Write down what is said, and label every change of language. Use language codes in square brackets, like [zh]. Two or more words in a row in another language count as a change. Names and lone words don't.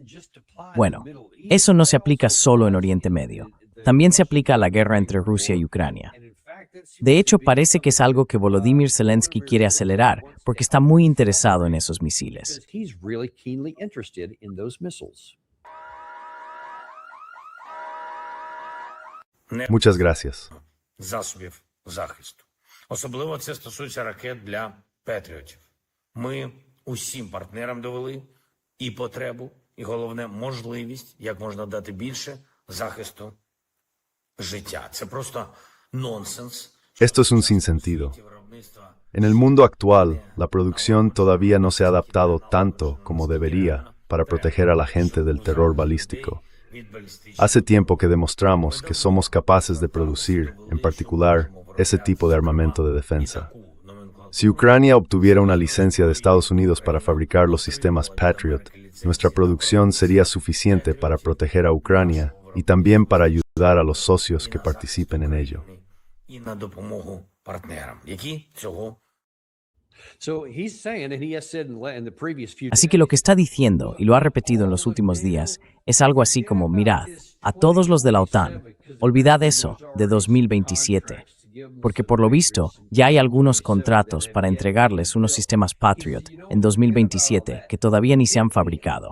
[es] Bueno, eso no se aplica solo en Oriente Medio, también se aplica a la guerra entre Rusia y Ucrania. De hecho, parece que es algo que Volodymyr Zelensky quiere acelerar, porque está muy interesado en esos misiles. Muchas gracias. [uk] Засобів захисту. Особливо це стосується ракет для Петріотів. Ми усім партнерам довели і потребу, і головне, можливість, як можна дати більше захисту життя. Це просто nonsense. [es] Esto es un sinsentido. En el mundo actual, la producción todavía no se ha adaptado tanto como debería para proteger a la gente del terror balístico. Hace tiempo que demostramos que somos capaces de producir, en particular, ese tipo de armamento de defensa. Si Ucrania obtuviera una licencia de Estados Unidos para fabricar los sistemas Patriot, nuestra producción sería suficiente para proteger a Ucrania y también para ayudar a los socios que participen en ello. [uk] І на допомогу партнерам, які цього. [es] Así que lo que está diciendo, y lo ha repetido en los últimos días, es algo así como, mirad, a todos los de la OTAN, olvidad eso de 2027, porque por lo visto ya hay algunos contratos para entregarles unos sistemas Patriot en 2027 que todavía ni se han fabricado.